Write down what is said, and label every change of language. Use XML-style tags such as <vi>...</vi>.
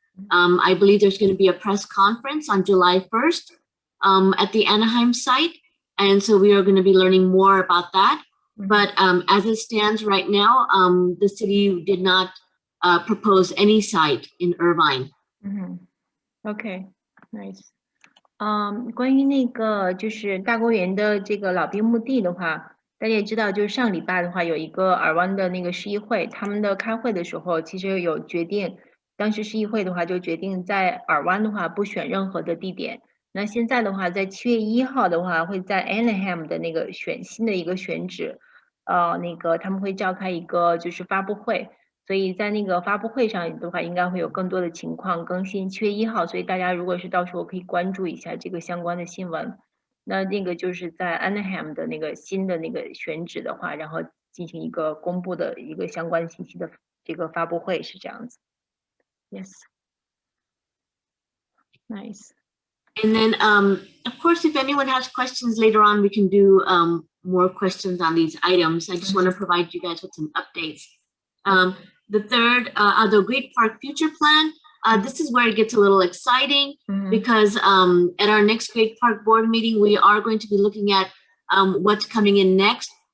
<en>I believe there's going to be a press conference on July 1st at the Anaheim site. And so we are going to be learning more about that. But as it stands right now, the city did not propose any site in Irvine. Okay, nice.</en> <zh>关于那个就是大公园的这个老兵墓地的话，大家也知道，就是上礼拜的话，有一个尔湾的那个市议会，他们的开会的时候，其实有决定，当时市议会的话就决定在尔湾的话不选任何的地点。那现在的话，在7月1号的话，会在 Anaheim 的那个选新的一个选址，那个他们会召开一个就是发布会。所以在那个发布会上的话，应该会有更多的情况更新。 7月1号，所以大家如果是到时候可以关注一下这个相关的新闻。那那个就是在 Anaheim 的那个新的那个选址的话，然后进行一个公布的一个相关信息的这个发布会是这样子。</zh> <en>Yes. Nice. And then, of course, if anyone has questions later on, we can do more questions on these items. I just want to provide you guys with some updates. The third, the Great Park Future Plan, this is where it gets a little exciting because at our next Great Park Board meeting, we are going to be looking at what's coming in next.</en>